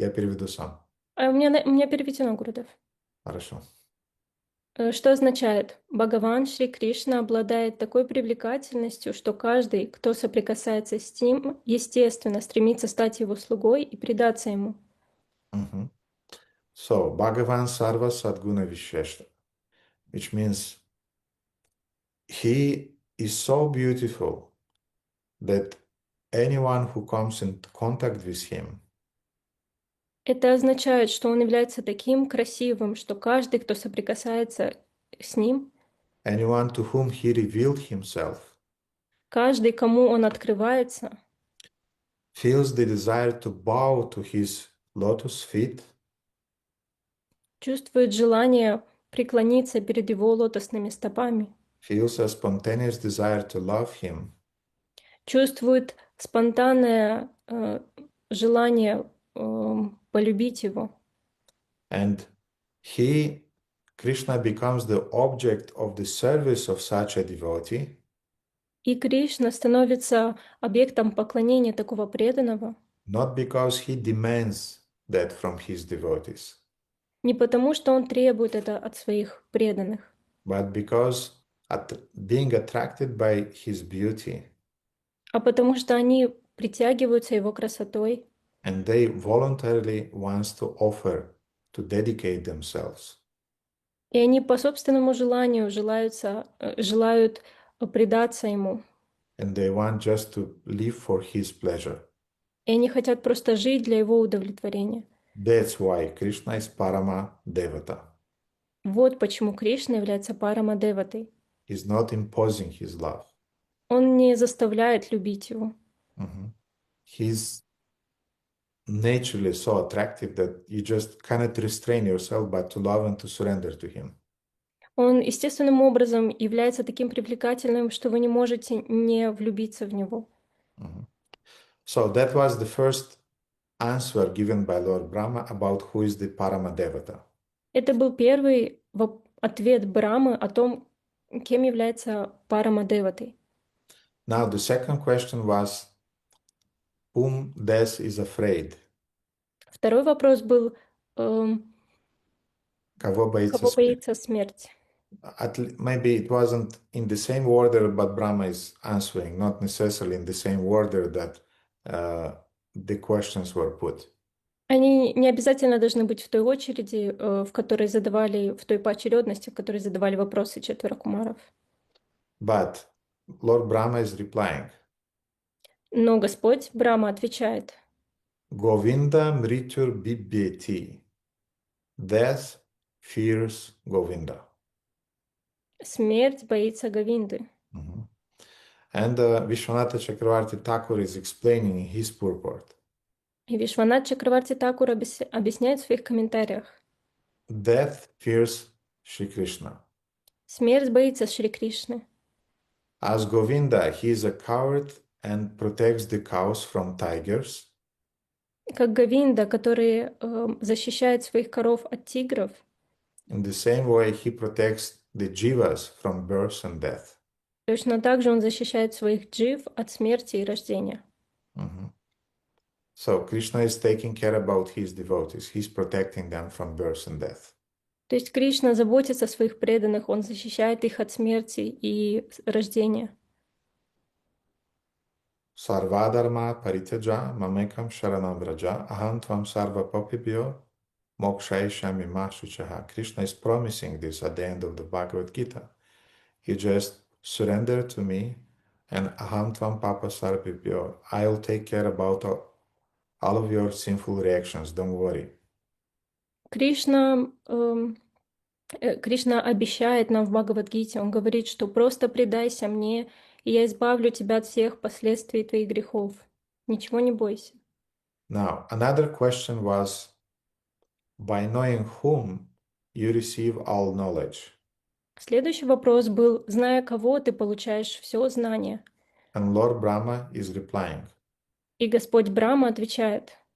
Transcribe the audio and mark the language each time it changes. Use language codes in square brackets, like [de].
[ru] Я переведу сам. у меня переведено, Гурудев. Хорошо. Что означает? Бхагаван Шри Кришна обладает такой привлекательностью, что каждый, кто соприкасается с ним, естественно, стремится стать его слугой и предаться ему. Mhm. [en] So, [sa] Bhagavan Sarva Sadguna Visheshta, [en] which means he is so beautiful that anyone who comes in contact with him [ru] Это означает, что он является таким красивым, что каждый, кто соприкасается с ним, [en] anyone to whom he revealed himself, [ru] каждый, кому он открывается, [en] feels the desire to bow to his lotus feet, [ru] чувствует желание преклониться перед его лотосными стопами, [en] feels a spontaneous desire to love him, [ru] чувствует спонтанное желание полюбить его. [en] and Krishna becomes the object of the service of such a devotee, [ru] И Кришна становится объектом поклонения такого преданного [en] not because he demands that from his devotees, [ru] не потому, что он требует это от своих преданных, [en] but because being attracted by his beauty, [ru] а потому что они притягиваются его красотой, [en] and they voluntarily wants to offer to dedicate themselves. [ru] и они по собственному желанию желают предаться ему, [en] And they want just to live for his pleasure. [ru] и они хотят просто жить для его удовлетворения. [en] That's why Krishna is Parama Devata. [ru] Вот почему Кришна является Парамадеватой. [en] He's not imposing his love. [ru] Он не заставляет любить его. [en] He's naturally so attractive that you just cannot restrain yourself but to love and to surrender to him. [ru] Он естественным образом является таким привлекательным, что вы не можете не влюбиться в него. [en] So that was the first answer given by Lord Brahma about who is the Paramadevata. [ru] Это был первый ответ Брамы о том, кем является Парамадеватой. [en] Now the second question was, whom death is afraid? [ru] Второй вопрос был, Кого кого боится смерть? боится смерть? [en] Maybe it wasn't in the same order, but Brahma is answering, not necessarily in the same order that the questions were put. [ru] Они не обязательно должны быть в той очереди, в которой задавали, в той поочередности, в которой задавали вопросы четверо кумаров. [en] But Lord Brahma is replying, [ru] Но Господь Брахма отвечает: [sa] Govinda mrityur bibyeti. [en] Death fears Govinda. [ru] смерть боится Говинды. [en] And Vishwanatha Chakravarti Thakur is explaining in his purport. [ru] И Вишванат Чакраварти Такур объясняет в своих комментариях: [en] Death fears Shri Krishna. [ru] смерть боится Шри Кришны. [en] As Govinda, he is a coward and protects the cows from tigers. [ru] Как Говинда, который защищает своих коров от тигров, [en] In the same way, he protects the jivas from birth and death. [ru] точно так же он защищает своих джив от смерти и рождения. [en] So Krishna is taking care about his devotees. He's protecting them from birth and death. [ru] То есть Кришна заботится о своих преданных, он защищает их от смерти и рождения. [sa] Sarvadharma parityaja mamekam sharanam vraja aham tvam sarva papibhyo mokshayishami ma shuchaha. [en] Krishna is promising this at the end of the Bhagavad Gita. You just surrender to me and [sa] aham tvam papa sarvibhyo. [en] I'll take care about all of your sinful reactions. Don't worry. [ru] Кришна обещает нам в Бхагавад-гите, он говорит, что просто предайся мне, и я избавлю тебя от всех последствий твоих грехов. Ничего не бойся. [en] Now, another question was, by knowing whom you receive all knowledge. [ru] Следующий вопрос был: зная кого, ты получаешь все знание. [en] And Lord Brahma is replying, [ru] И Господь Брахма отвечает: